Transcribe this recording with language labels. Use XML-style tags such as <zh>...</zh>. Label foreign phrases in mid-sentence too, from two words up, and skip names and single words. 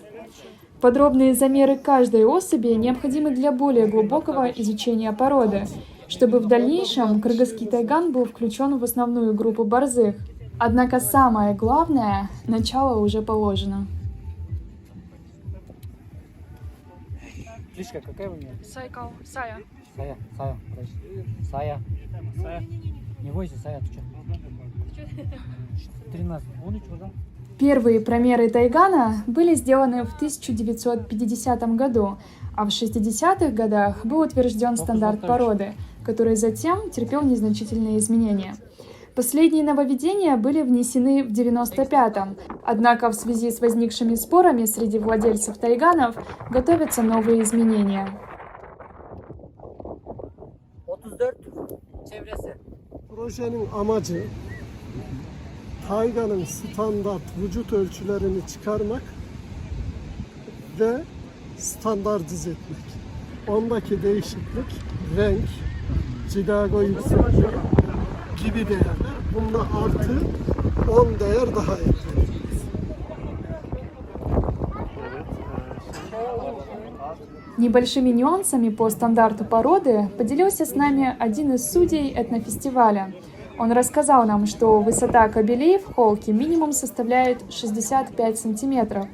<ru>Подробные замеры каждой особи необходимы для более глубокого изучения породы, чтобы в дальнейшем кыргызский тайган был включен в основную группу борзых. Однако самое главное, начало уже положено. Кличка какая у нее? Сайкал, Сая. Сая. Сая. Не бойся, Сая, ты что? 13, 13 уже? Первые промеры тайгана были сделаны в 1950 году, а в 60-х годах был утвержден стандарт породы, который затем терпел незначительные изменения. Последние нововведения были внесены в 95-м, однако в связи с возникшими спорами среди владельцев тайганов готовятся новые изменения.</ru> <tr>34 çevresi. Projenin amacı Tayganın standart vücut ölçülerini çıkarmak ve standartize etmek. Ondaki değişiklik, renk, cilago yüksekliği gibi değerler. Bunda artı 10 değer daha ekleyeceğiz.</tr> <ru>Небольшими нюансами по стандарту породы поделился с нами один из судей этнофестиваля. Он рассказал нам, что высота кобелей в холке минимум составляет 65 сантиметров.</ru>